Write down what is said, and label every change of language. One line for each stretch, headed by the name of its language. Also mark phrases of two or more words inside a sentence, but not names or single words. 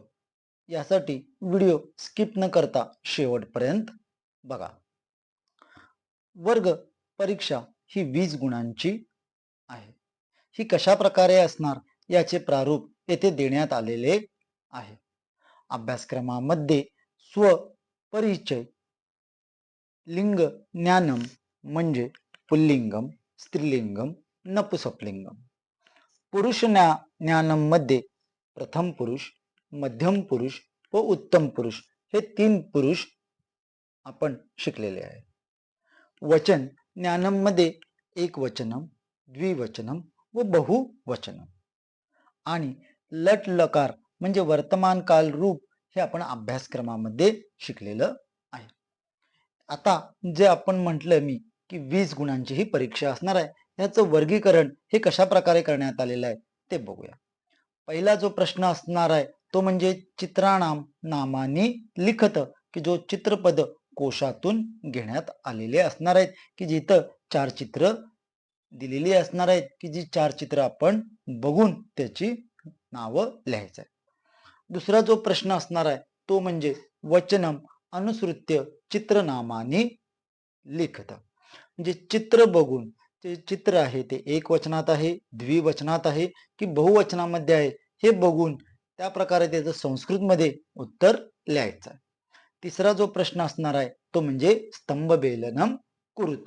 Marathi: यासाठी व्हिडिओ स्किप न करता शेवटपर्यंत बघा. वर्ग परीक्षा ही 20 गुणांची आहे. ही कशा प्रकारे असणार याचे प्रारूप येथे देण्यात आलेले आहे. अभ्यासक्रमामध्ये स्वपरिचय,
Sanskrit: लिंग ज्ञानम
Marathi: म्हणजे पुल्लिंगम, स्त्रीलिंगम, नपुसकलिंगम.
Sanskrit: पुरुष ज्ञानम
Marathi: मध्ये प्रथम पुरुष, मध्यम पुरुष व उत्तम पुरुष हे 3 पुरुष आपण शिकलेले आहे.
Sanskrit: वचन ज्ञानम
Marathi: मध्ये एक वचनम, द्विवचनम व बहुवचनम. आणि लट लकार म्हणजे वर्तमान काल रूप हे आपण अभ्यासक्रमामध्ये शिकलेलं आहे. आता जे आपण म्हटलं मी की 20 गुणांची ही परीक्षा असणार आहे, याचं वर्गीकरण हे कशा प्रकारे करण्यात आलेलं आहे ते बघूया. पहिला जो प्रश्न असणार आहे तो म्हणजे
Sanskrit: चित्राणाम नामानी लिखत,
Marathi: की जो चित्रपद कोशातून घेण्यात आलेले असणार आहेत, की जिथं 4 चित्र दिलेली असणार आहेत, की जी 4 चित्र आपण बघून त्याची नावं लिहायचं आहे. दुसरा जो प्रश्न असणार आहे तो म्हणजे
Sanskrit: वचनम अनुसृत्य चित्रनामानी लिखत,
Marathi: म्हणजे चित्र बघून ते चित्र आहे ते एक वचनात आहे, द्विवचनात आहे की बहुवचनामध्ये आहे हे बघून त्या प्रकारे त्याचं संस्कृतमध्ये उत्तर लिहायचं आहे. तिसरा जो प्रश्न असणार आहे तो म्हणजे
Sanskrit: स्तंभबेलनम कुरुत.